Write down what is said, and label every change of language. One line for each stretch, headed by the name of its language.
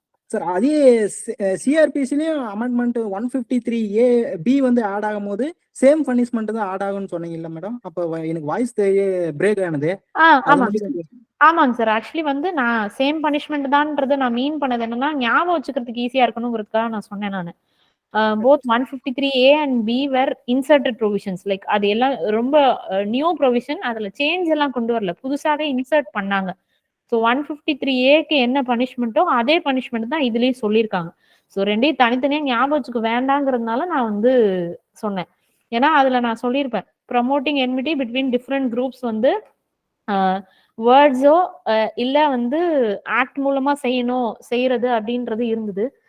Tamil: Sir அதே சிஆர்பிசிலயும் amendment 153A(B) வந்து add ஆகும் போது சேம் பனிஷ்மெண்ட் தான் ஆட் ஆகும்னு சொன்னீங்கல்ல மேடம். அப்ப எனக்கு வாய்ஸ் பிரேக் ஆனது. ஆமாங்க சார். ஆக்சுவலி வந்து நான் சேம் பனிஷ்மெண்ட் தான்ன்றதை நான் மீன் பண்ணது என்னன்னா, ஞாபகம் வச்சுக்கிறதுக்கு ஈஸியா இருக்கணுங்கிறதுக்காக நான் சொன்னேன். நான்
English: both 153A and B were inserted provisions.
Tamil: Like அது எல்லாம் ரொம்ப நியூ ப்ரொவிஷன். அதுல சேஞ்ச் எல்லாம் கொண்டு வரல, புதுசாவே இன்சர்ட் பண்ணாங்க. ஸோ 153A என்ன பனிஷ்மெண்ட்டோ அதே பனிஷ்மெண்ட் தான் இதுலயும் சொல்லியிருக்காங்க. ஸோ ரெண்டையும் தனித்தனியா ஞாபகம் வச்சுக்க வேண்டாங்கிறதுனால நான் வந்து சொன்னேன். ஏன்னா அதுல நான் சொல்லியிருப்பேன்,
English: promoting enmity between different groups
Tamil: வந்து வேர்ட்ஸோ இல்ல வந்து ஆக்ட் மூலமா செய்யறது அப்படின்றது இருந்தது.